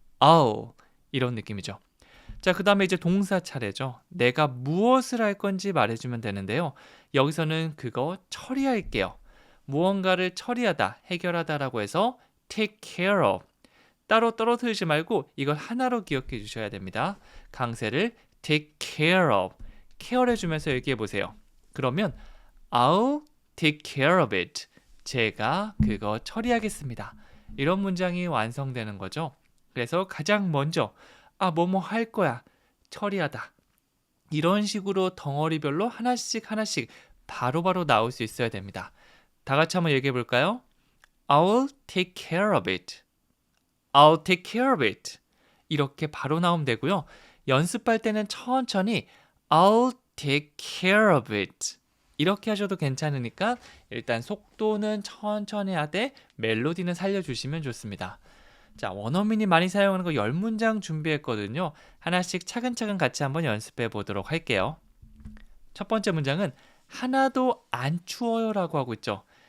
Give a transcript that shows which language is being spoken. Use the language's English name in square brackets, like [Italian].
[Korean] I'll 이런 느낌이죠. 자, 그 다음에 이제 동사 차례죠. 내가 무엇을 할 건지 말해주면 되는데요. 여기서는 그거 처리할게요. 무언가를 처리하다, 해결하다라고 해서 take care of. 따로 떨어뜨리지 말고 이걸 하나로 기억해 주셔야 됩니다. 강세를 take care of. 케어해주면서 얘기해 보세요. 그러면 [English] I'll take care of it. [Korean] 제가 그거 처리하겠습니다. 이런 문장이 완성되는 거죠. 그래서 가장 먼저 뭐뭐 할 거야. 처리하다. 이런 식으로 덩어리별로 하나씩 바로바로 나올 수 있어야 됩니다. 다 같이 한번 얘기해 볼까요? [English] I'll take care of it. I'll take care of it. [Korean] 이렇게 바로 나오면 되고요. 연습할 때는 천천히 [English] I'll take care of it. [Korean] 이렇게 하셔도 괜찮으니까 일단 속도는 천천히 하되 멜로디는 살려주시면 좋습니다. 자, 원어민이 많이 사용하는 거 10문장 준비했거든요. 하나씩 차근차근 같이 한번 연습해 보도록 할게요. 첫 번째 문장은 하나도 안 추워요 라고 하고 있죠.